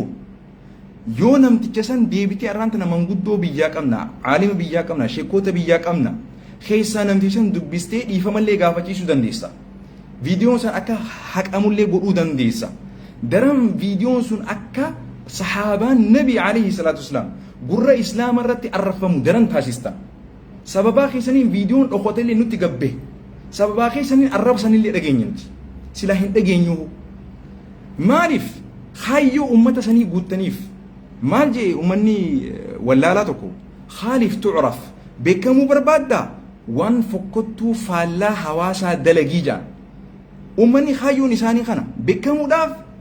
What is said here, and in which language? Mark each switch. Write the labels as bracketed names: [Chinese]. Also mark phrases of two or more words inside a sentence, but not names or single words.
[Oromo] Yoo namticha san deebitee arraanta nama manguddoo biyyaa qabna, aalima biyyaa qabna, sheekota biyyaa qabna. Keessaa namticha san dubbistee dhiifamallee gaafachiisuu dandeessa. Viidiyoon sun akka haqamullee godhuu dandeessa. Daran viidiyoon sun akka sahaabaan nabi [Arabic] عليه الصلاة والسلام [Oromo] gurra islaama irratti arrafamu daran taasista. Sababaa keessaniin viidiyoon dhokoteellee nutti gabbe. Sababaa keessaniin arrabsanillee dhageenyinti. Sila hin dhageenyuu. Maaliif hayyoo ummata sanii guuttaniif maal jee ummanni wallaalaa tokko [Arabic] خالف تعرف [Oromo] beekamuu barbaaddaa waan fokkottuu faallaa hawaasaa dalagii jaan ummanni hayyoon isaanii kana beekamuudhaaf